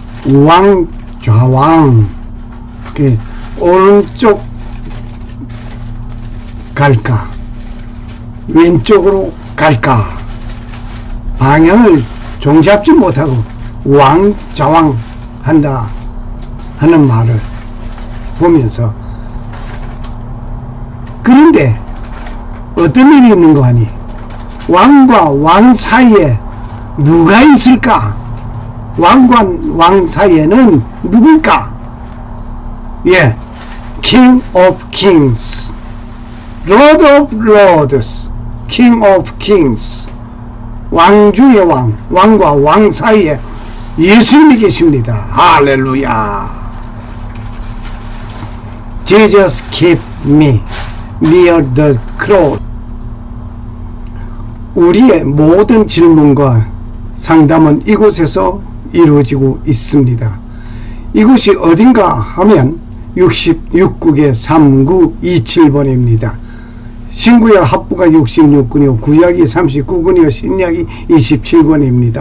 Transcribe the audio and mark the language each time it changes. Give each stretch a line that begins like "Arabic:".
Korean: 우왕 좌왕, 오른쪽 갈까 왼쪽으로 갈까 방향을 종잡지 못하고 우왕좌왕 한다 하는 말을 보면서, 그런데 어떤 일이 있는 거 아니? 왕과 왕 사이에 누가 있을까? 왕과 왕 사이에는 누굴까?
English: 예, King of Kings, Lord of Lords, King of Kings.
Korean: 왕 중의 왕, 왕과 왕 사이에 예수님이 계십니다. 할렐루야.
English: Jesus keep me near the cross.
Korean: 우리의 모든 질문과 상담은 이곳에서 이루어지고 있습니다. 이곳이 어딘가 하면 66국의 3927번입니다. 신구약 합부가 66권이요, 구약이 39권이요, 신약이 27권입니다.